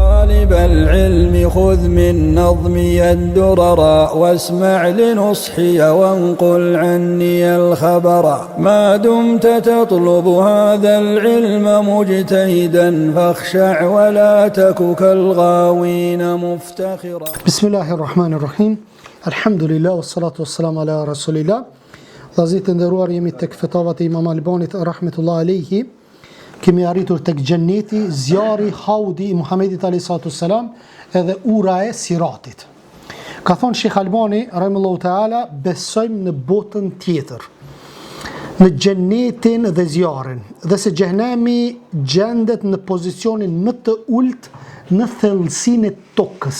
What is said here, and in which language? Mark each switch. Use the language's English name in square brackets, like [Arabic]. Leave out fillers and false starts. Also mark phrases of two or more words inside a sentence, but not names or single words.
[Arabic] طالب العلم خذ من نظمي الدرر واسمع لنصحي وانقل عني الخبر ما دمت تطلب هذا العلم مجتهدا فاخشع ولا تك كالغاوين مفتخرا. بسم الله الرحمن الرحيم. الحمد لله والصلاة والسلام على رسول الله. [Albanian] Vëllezër të nderuar, jemi tek fetavat e Imam Albanit [Arabic] رحمة الله عليه. [Albanian] Kemi arritur tek xheneti, zjarri, haudi i Muhamedit [Arabic] عليه الصلاة والسلام, [Albanian] edhe ura e siratit. Ka thonë Sheikh Albani [Arabic] رحمه الله تعالى, [Albanian] besojmë në botën tjetër, në xhenetin dhe zjarrin, dhe se xhenemi gjendet në pozicionin më të ulët në thellësinë e tokës.